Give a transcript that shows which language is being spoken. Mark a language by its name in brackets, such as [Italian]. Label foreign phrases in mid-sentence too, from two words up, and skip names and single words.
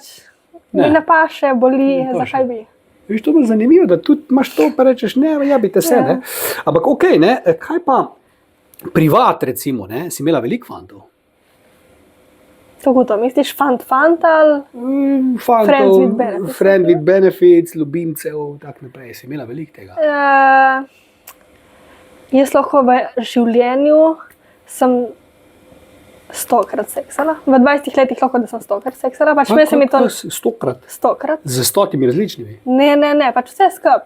[Slovenian] Ne. mi ne paše, boli, Ne paše. zakaj bi? Viš, to bo zanimivo, da tudi imaš to, pa rečeš, ne, jabite se, ne. Ampak okej, ne, kaj pa privat, recimo, ne, si imela veliko fantov? Kako to misliš, fant ali? Fantov, [English] Friends with benefits. friend with benefits, [Slovenian] ljubimcev, tak naprej, si imela veliko tega. Jaz lahko v življenju sem 100-krat seksala. V 20 letih lahko, da sem 100-krat seksala. Pač meni se mi to 100-krat, 100-krat. z 100 različnimi. Ne, pač vse skup.